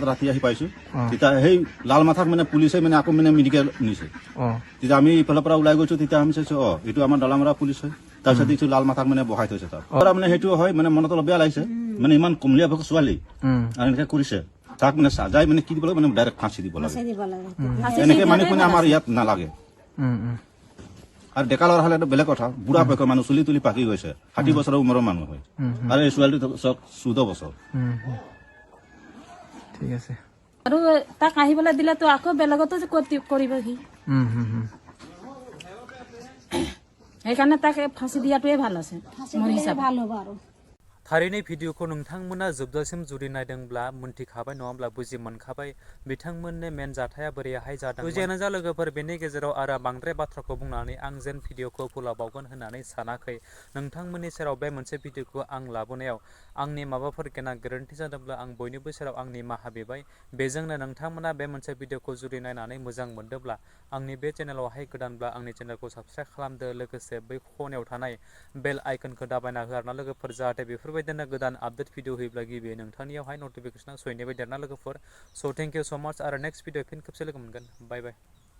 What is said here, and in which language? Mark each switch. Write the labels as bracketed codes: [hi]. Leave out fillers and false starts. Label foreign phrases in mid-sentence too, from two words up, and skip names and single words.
[as] ৰাতি আহি পাইছো তেতিয়া সেই লাল মাথাক মানে পুলিচে মানে আকৌ মানে মেডিকেল নিছে তেতিয়া আমি ইফালৰ পৰা ওলাই গৈছো তেতিয়া আমি চাইছো এইটো আমাৰ ডলামৰা পুলিচ হয় তাৰপিছত দেখিছো লাল মাথাক মানে বহাই থৈছে তাত মানে সেইটো হয় মানে মনত অলপ বেয়া লাগিছে মানে ইমান কমলীয়া ভোক ছোৱালী আৰু এনেকে কৰিছে তাক মানে সাজাই মানে কি দিব লাগে মানে ডাইৰেক্ট ফাঁসি দিব লাগে এনেকে মানে কোনে আমাৰ ইয়াত নালাগে আৰু ডেকা ল'ৰা হ'লে বেলেগ কথা বুঢ়া বয়সৰ মানুহ চুলি তুলি পাকি গৈছে 60 বছৰৰ উমৰৰ মানুহ হয় আৰু এই ছোৱালীটো 14 বছৰ ঠিক আছে আৰু তাক আহিবলৈ দিলেতো আকৌ বেলেগতো কৰিব সি সেইকাৰণে তাকে ফাঁসি দিয়াটোৱে ভাল আছে মোৰ হিচাপে ভাল হ'ব আৰু [brx] थारैनो भिडिअखौ नोंथांमोना जोबजासिम जुदि नायदोंब्ला मोनथिखाबाय नङाब्ला बुजि मोनखाबाय बिथांमोननि मेन जाथाया बोरैहाय जादों जियानो जा लोगोफोर बेनि गेजेराव आरो बांद्राय बाथ्राखौ बुंनानै आं जेन भिडिअखौ फोलावबावगोन होननानै सानाखै नोंथांमोननि सेराव बे मोनसे भिडिअखौ आं लाबोनायाव आंनि माबाफोर गेना गोरोन्थि जादोंब्ला आं बयनिबो सेराव आंनि निमाहा बिबाय बेजोंनो नोंथांमोना बे मोनसे भिडिअखौ जुदि नायनानै मोजां मोनदोंब्ला आंनि बे चेनेलावहाय गोदानब्ला आंनि चेनेलखौ साबस्क्राइब खालामदो लोगोसे बै खनायाव थानाय [en] bell iconखौ [brx] दाबायना हो आरोना लोगोफोर जाहाथे बेफोरबायदि बेबायदिनो गोदान [en] update video [brx] होयोब्ला गिबि नोंथांनियावहाय नटिफिकेसना सहैनाय बायदि आरोना लोगोफोर [en] so thank you so much [brx] आरो [en] next video [brx] फिन खेबसे लोगो मोनगोन [en] bye bye